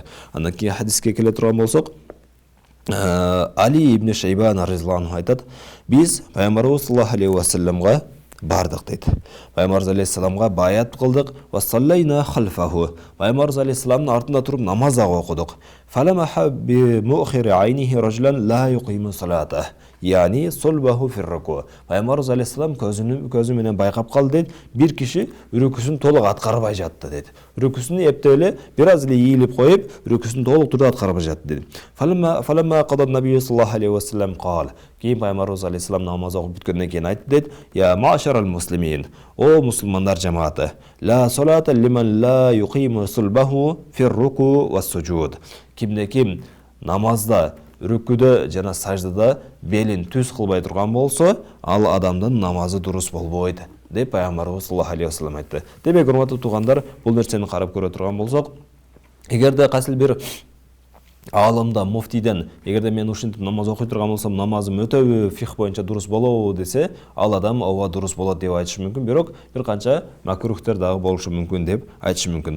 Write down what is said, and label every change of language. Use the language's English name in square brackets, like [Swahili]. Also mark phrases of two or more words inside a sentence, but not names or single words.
[Kyrgyz] Андан кийин хадиске келе турган болсок, Али ибн Шайбан [Arabic] رضي الله عنه [Kyrgyz] айтат: биз Пайгамбарыбыз [Arabic] صلى الله عليه وسلمга [Kyrgyz] бардык дейт. Пайгамбарыбыз алейхиссаламга баят кылдык, [Arabic] وصلينا خلفه. [Kyrgyz] Пайгамбарыбыз алейхиссаламдын артында туруп намаз дагы окудук. [Arabic] فلمح بمؤخر عينه رجلا لا يقيم صلاته. يعني صلبه في الركوع. [Kyrgyz] Пайгамбарыбыз алейхиссалам көзү менен байкап калды дейт. Бир киши үрүкүсүн толук аткарбай жатты дейт. Үрүкүсүн эптеп эле бир аз эле ийилип коюп, үрүкүсүн толук турда аткарбай жатты дейт. [Arabic] فلما قضى النبي صلى الله عليه وسلم قال. [Kyrgyz] Кийин Пайгамбарыбыз алейхиссалам намаз окуп бүткөндөн кийин айтты дейт: [Arabic] "يا معشر المسلمين, [Kyrgyz] о мусулмандар жамааты, [Arabic] لا صلاة لمن لا يقيم صلبه في الركوع والسجود." [Kyrgyz] Кимде ким намазда, үрүкүдө жана саждада белин түз кылбай турган болсо, ал адамдын намазы дурус болбойт деп Пайгамбарыбыз [Arabic] صلى الله عليه وسلم [Kyrgyz] айтты. Демек, урматтуу туугандар, бул нерсени карап көрө турган болсок, эгерде кайсыл бир алымда, муфтийден, эгерде мен ушинтип намаз окуй турган болсом, намазым өтөбү, фих боюнча дурус болобу десе, ал адам ооба дурус болот деп айтышы мүмкүн, бирок бир канча макрухтер дагы болушу мүмкүн деп айтышы мүмкүн.